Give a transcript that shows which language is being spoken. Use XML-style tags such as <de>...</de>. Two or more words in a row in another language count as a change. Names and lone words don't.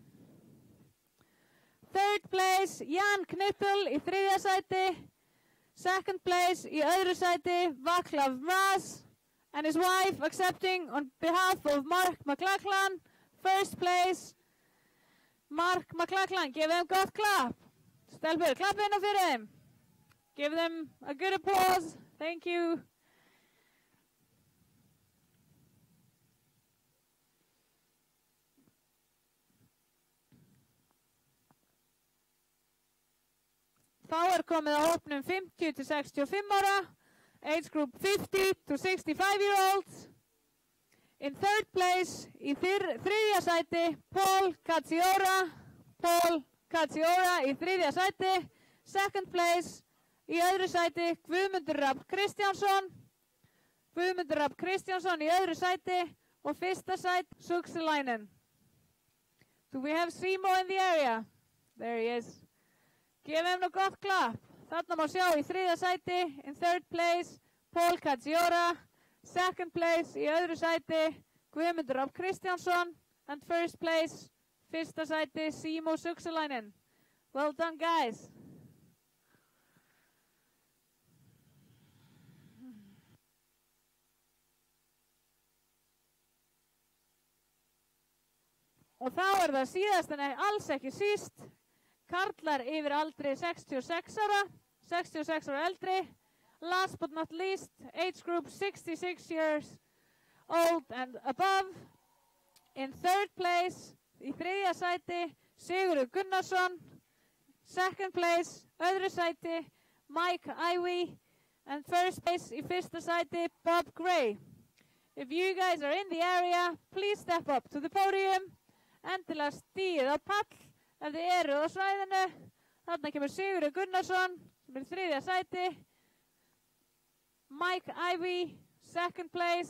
<en>Third place,</en> <is>Jan Knittel í þriðja sæti.</is> <en>Second place</en> <is>í öðru sæti,</is> <en>Vaclav Mas and his wife accepting on behalf of Mark McLachlan. First place, Mark McLachlan. Give them</en> <is>gott klapp. Stelpur, klapp inn á fyrir þeim.</is> <en>Give them a good applause. Thank you.</en> <is>Þá komið á hópnum 50 to 65 ára,</is> <en>age group 50 to 65-year-olds. In third place,</en> <is>í þriðja sæti, Paul Katsiora. Paul Katsiora í þriðja sæti.</is> <en>Second place,</en> <is>í öðru sæti, Guðmundur Rafn Kristjánsson. Guðmundur Rafn Kristjánsson í öðru sæti. Og fyrsta sæti, Sukselainen.</is> <en>Do we have Simo in the area? There he is. Give him a</en> <is>gott klapp. Þarna má sjá í þriðja sæti,</is> <en>in third place, Paul Katsiora. Second place</en> <is>í öðru sæti,</is> <en>Guðmundur Rafn Kristjánsson. And first place,</en> <is>fyrsta sæti, Simo Sukselainen.</is> <en>Well done, guys.</en> <is>Og þá það síðast en alls ekki síst, karlar yfir aldri 66 ára, 66 ára eldri.</is> <en>Last but not least, age group 66 years old and above. In third place,</en> <is>í þriðja sæti, Sigurður Gunnarsson.</is> <en>Second place,</en> <is>öðru sæti, Mike Ivey.</is> <en>And first place,</en> <is>í fyrsta sæti, Bob Gray.</is> <en>If you guys are in the area, please step up to the podium.</en> <is>Endilega stíð á pall. Ef þið eru á svæðinu, þarna kemur Sigurður Gunnarsson, sem í þriðja sæti.</is> <en>Mike Ivey, second place.</en>